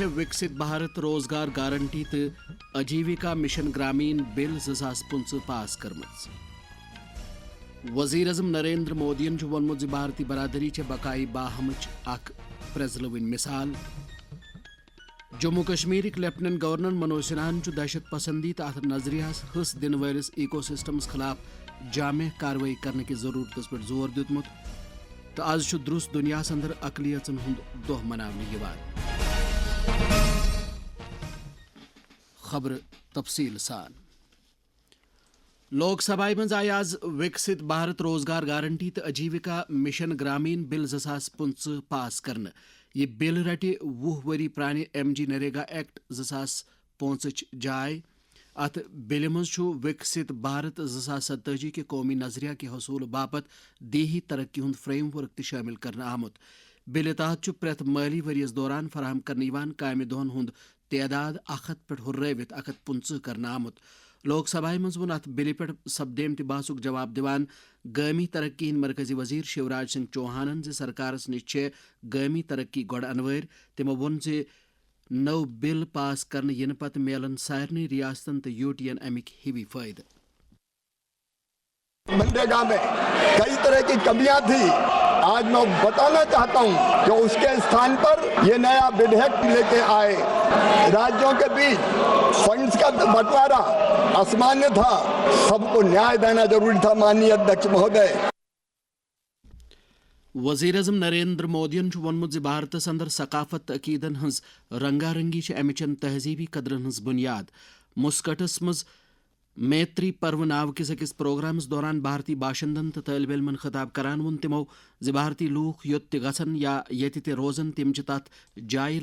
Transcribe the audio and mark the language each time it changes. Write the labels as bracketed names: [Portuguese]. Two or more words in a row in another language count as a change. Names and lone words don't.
[Kashmiri] وکست بھارت روزگار گارنٹی تو اجیوکا مشن گرامین بل 2015 پاس کرمت وزیر اعظم نریندر مودین وونمت بھارتی برادری چھ بقائی باہمچ اخ پرزلوین مثال جموں کشمیرک لیفٹننٹ گورنر منوج سنہاہن دہشت پسندی تو ات نظریہس حص دن ولس ایکو سسٹمس خلاف جامع کاروٲیی کرنے کی ضرورت پہ زور دیتمت تو آز درست دنیا اندر اقلیتن ہند دہ مناونہ یوان خبر تفصیل سان لوک سبھائی مز آئی آز وکست بھارت روزگار گارنٹی تو اجیوکا مشن گرامین بل 2015 پاس کرنے یہ بل رٹہ 20 وری پرانہ ایم جی نریگا ایکٹ 2005 جائے ات بل مز وکست بھارت 2047 کے قومی نظریہ کے حصول باپت دیہی ترقی ہند فریم ورک تہ شامل کرنے آمت بل تحت پریت مالی وریس دوران فراہم کرنے کامہ دہن ہند تعداد 100 پہ ہرت 150 کرنے آمت لوک سبھا مز ون ات بل پہ سپدیمتہ بحثک جواب دیوان گامی ترقی ہند مرکزی وزیر شیوراج سنگھ چوہانن سرکارس نش گامی ترقی گوڑ انویر تمو وون نو بل پاس کرنے ین پتہ میلن سارنی ریاستن تو یو ٹی این امک ہیوی فائدہ [Hindi] मनरेगा में कई तरह की कमियाँ थी आज मैं बताना चाहता हूँ कि इस के स्थान पर यह नया विधेयक ले के आए राज्यों के बीच फंड्स का बँटवारा असमान्य था सब को न्याय देना ज़रूरी था माननीय अध्यक्ष महोदय [Kashmiri] وزیر اعظم نریندر مودین وونمت بھارتس اندر ثقافت عقیدن ہز رنگا رنگی امچن تہذیبی قدرن ہز بنیاد مسکٹس مز میتری پرو ناو کس اکس پروگرامس دوران بھارتی باشندن تو طالب علمن خطاب کران وون تمو بھارتی لوک یوت تہ گژھن یا یت تہ روزن تم تت جائے